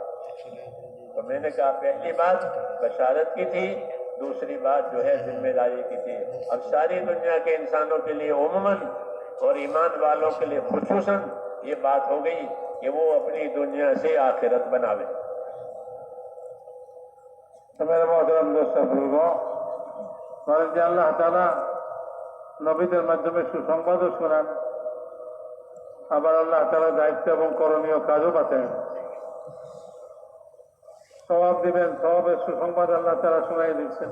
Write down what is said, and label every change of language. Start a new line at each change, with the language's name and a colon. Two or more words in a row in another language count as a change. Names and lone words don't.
Urdu: تو میں نے کہا پہلی بات بشارت کی تھی، دوسری بات جو ہے ذمہ داری کی تھی۔ اب ساری دنیا کے انسانوں کے لیے عموماً اور ایمان والوں کے لیے خصوصاً یہ بات ہو گئی کہ وہ اپنی دنیا سے آخرت بناوے۔
Bangla: তো
Urdu: میرے محترم دوست
Bangla: বলবো বলেন যে আল্লাহ তাআলা নবীদের মাধ্যমে সুসংবাদও শোনান, আবার আল্লাহ তাআলা দায়িত্ব এবং করণীয় কাজও বাতায়। সওয়াব দিবেন, সওয়াবের সুসংবাদ আল্লাহ তাআলা শোনাই দিচ্ছেন।